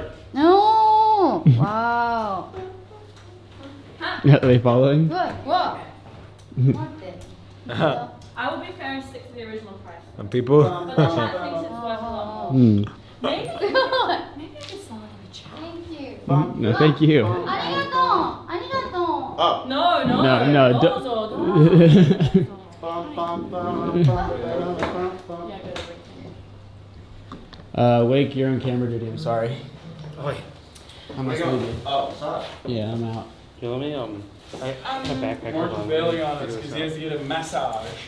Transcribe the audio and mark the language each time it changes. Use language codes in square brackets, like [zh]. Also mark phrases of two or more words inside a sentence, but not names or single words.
[en] No! Wow. Are they following? What? I will be fair and stick to the original price. And people? But the chat thinks it's worth a lot more. Hmm. Maybe I just sound like a chat. Thank you. No, thank you. [ja] ありがとう。ありがとう。 [en] Oh. No, no. No, Dozo, Wake, you're on camera duty. I'm sorry. Oi. I must leave you. Oh, sorry. Yeah, I'm out. Yeah, let me my backpack. Mark's bailing on us because he has to get a massage.